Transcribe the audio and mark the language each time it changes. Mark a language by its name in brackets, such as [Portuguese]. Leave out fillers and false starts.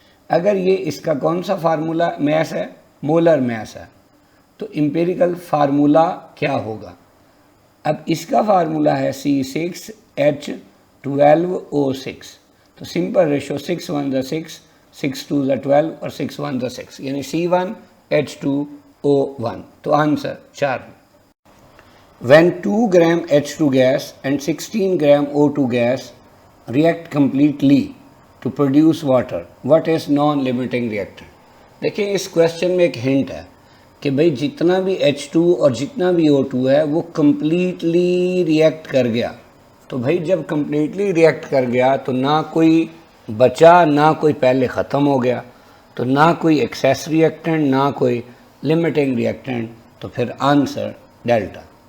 [Urdu] اگر یہ اس کا کون سا فارمولا میس ہے, مولر میس ہے, تو امپیریکل فارمولا کیا ہوگا. اب اس کا فارمولا ہے C6H12O6, تو سمپل ریشو 6 1 6, 6 2 12 اور 6 1 6, یعنی C1H2O1, تو answer 4. [English] When 2 gram H2 gas and 16 gram O2 gas react completely to produce water, what is non-limiting reactant. [Urdu] دیکھیں اس کویسچن میں ایک ہنٹ ہے کہ بھئی جتنا بھی H2 اور جتنا بھی O2 ہے وہ کمپلیٹلی ریئیکٹ کر گیا. تو بھئی جب کمپلیٹلی ریئیکٹ کر گیا تو نہ کوئی بچا, نہ کوئی پہلے ختم ہو گیا, تو نہ کوئی ایکسیس ریئیکٹنٹ, نہ کوئی لمیٹنگ ریئیکٹنٹ, تو پھر آنسر ڈیلٹا.